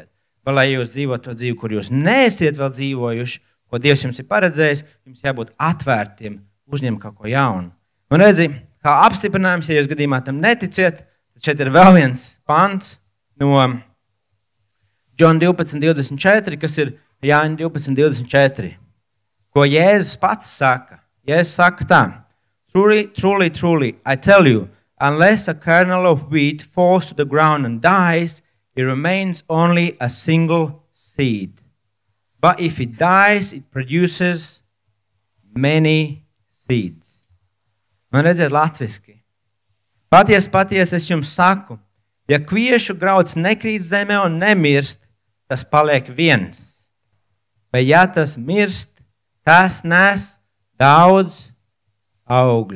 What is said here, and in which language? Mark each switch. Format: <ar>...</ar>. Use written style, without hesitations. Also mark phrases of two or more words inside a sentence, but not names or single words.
<lv>Vai lai jūs dzīvot to dzīvi, kur jūs neesiet vēl dzīvojuši, ko Dievs jums ir paredzējis, jums jābūt atvērtiem, uzņemt kaut ko jaunu. Un redzi, kā apstiprinājums, ja jūs gadījumā tam neticiet, tad šeit ir vēl viens pants no John 12:24, kas ir Jāņa 12:24, ko Jēzus pats saka. Jēzus saka tā,</lv> <en>truly, truly, truly, I tell you, unless a kernel of wheat falls to the ground and dies, it remains only a single seed. But if it dies, it produces many seeds.</en> <lv>Man redziet latviski. Paties, es jums saku, ja kviešu grauds nekrīt zemē un nemirst, tas paliek viens. Vai ja tas mirst, tas nes daudz augļu.</lv>